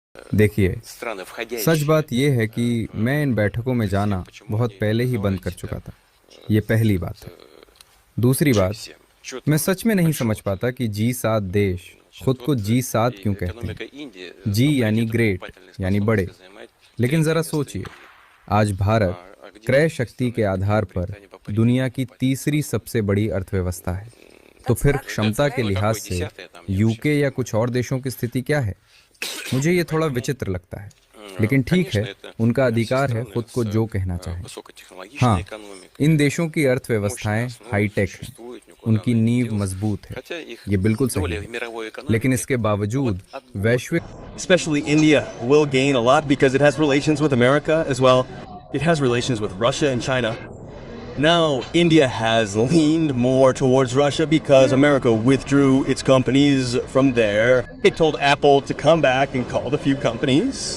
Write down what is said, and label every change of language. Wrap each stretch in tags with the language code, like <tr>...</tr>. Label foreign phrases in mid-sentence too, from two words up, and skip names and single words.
<hi>देखिए,</hi> <ru>страны,</ru> <hi>सच</hi> <ru>входящие</ru> <hi>बात यह है कि मैं इन बैठकों में</hi> <ru>всем,</ru> <hi>जाना</hi> <ru>почему</ru> <hi>बहुत</hi> <ru>они</ru> <hi>पहले ही बंद कर</hi> <ru>называют</ru> <hi>चुका</hi> <ru>себя</ru> <hi>था। ये पहली बात है। दूसरी बात,</hi> <ru>G7? Чего</ru> <hi>मैं</hi> <ru>там</ru> <hi>सच में नहीं समझ</hi> <ru>большого-то?</ru> <hi>पाता कि जी 7 देश खुद को</hi> <ru>Вот</ru> <hi>जी 7 क्यों</hi> <ru>и</ru> <hi>कहते हैं।</hi> <ru>экономика Индии</ru> <hi>जी यानी</hi> <ru>определит</ru> <hi>ग्रेट,</hi> <ru>покупательной</ru> <hi>यानी</hi> <ru>способности</ru> <hi>बड़े।</hi> <ru>занимает</ru> <hi>लेकिन</hi> <ru>третье</ru> <hi>ज़रा</hi> <ru>место в</ru> <hi>सोचिए,</hi> <ru>мире.</ru> <hi>आज भारत</hi> <ru>А где</ru> <hi>क्रय</hi> <ru>остальные</ru> <hi>शक्ति</hi> <ru>страны</ru> <hi>के</hi> <ru>по</ru> <hi>आधार पर</hi> <ru>Великобритании по-прежнему</ru> <hi>दुनिया की</hi> <ru>покупательной</ru> <hi>तीसरी</hi> <ru>способности?</ru> <hi>सबसे बड़ी अर्थव्यवस्था है। तो फिर क्षमता के</hi> <ru>Ну</ru> <hi>लिहाज</hi> <ru>какой</ru> <hi>से</hi> <ru>десятый, там я вообще</ru> <hi>यूके</hi> <ru>не</ru> <hi>या</hi> <ru>понимаю.</ru> <hi>कुछ और देशों की स्थिति क्या है? मुझे ये थोड़ा</hi> <ru>Поэтому,</ru> <hi>विचित्र लगता है। लेकिन ठीक</hi> <ru>конечно,</ru> <hi>है,</hi> <ru>это</ru> <hi>उनका</hi> <ru>все</ru> <hi>अधिकार है</hi> <ru>страны</ru> <hi>खुद को</hi> <ru>с</ru> <hi>जो कहना चाहें।</hi> <ru>высокотехнологичной</ru> <hi>हाँ,</hi> <ru>экономикой,</ru> <hi>इन देशों की</hi> <ru>мощной</ru> <hi>अर्थव्यवस्थाएं</hi> <ru>основой</ru> <hi>हाईटेक हैं,</hi> <ru>существует, никуда</ru> <hi>उनकी</hi> <ru>она не</ru> <hi>नींव</hi> <ru>делась,</ru> <hi>मजबूत है।</hi> <ru>хотя их</ru> <hi>ये बिल्कुल सही</hi> <ru>доля</ru> <hi>है।</hi> <ru>в मировой</ru> <hi>लेकिन</hi> <ru>экономике,</ru> <hi>इसके</hi> <ru>ну вот</ru> <hi>बावजूद</hi> <ru>от года.</ru> <hi>वैश्विक</hi> <en>Especially India will gain a lot because it has relations with America as well. It has relations with Russia and China. Now, India has leaned more towards Russia because America withdrew its companies from there. It told Apple to come back and called a few companies.</en>